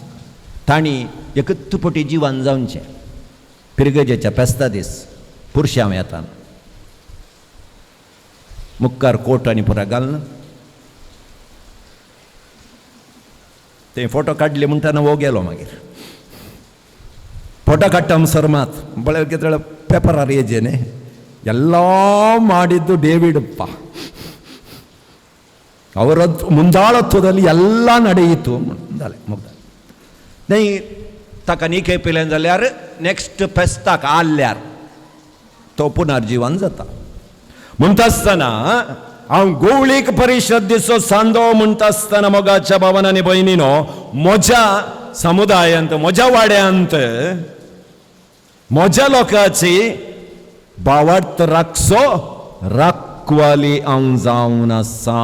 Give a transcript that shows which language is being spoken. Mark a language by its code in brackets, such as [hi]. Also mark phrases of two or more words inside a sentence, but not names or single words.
[kok] तांणी एकच पटी जिवान जावचें. पिरगजेच्या पेस्ता दीस पुरश्यां येताना मुखार कोट आनी पुरा घालना. ते फोटो काडले म्हणटाना वो गेलो. मागीर फोटो काडटा म्हणसर मात बळे कितें पेपरार येजे न्ही, [kn] ಎಲ್ಲ ಮಾಡಿದ್ದು ಡೇವಿಡಪ್ಪ. ಅವರ ಮುಂದಾಳತ್ವದಲ್ಲಿ ಎಲ್ಲ ನಡೆಯಿತು. [kok] नाही ताका निके पिलें जाल्यार नेक्स्ट फेस्ताक आल्ल्यार तो पुनर्जीवन जाता. म्हणटा आसतना हांव गवळीक परिशदीचो सांदो म्हणटा आसतना मोगाच्या भावान आनी भयणीनो, म्हज्या समुदायांत, म्हज्या वाड्यांत, म्हज्या लोकांची भावार्थ राखचो राखवाली हांव जावन आसा.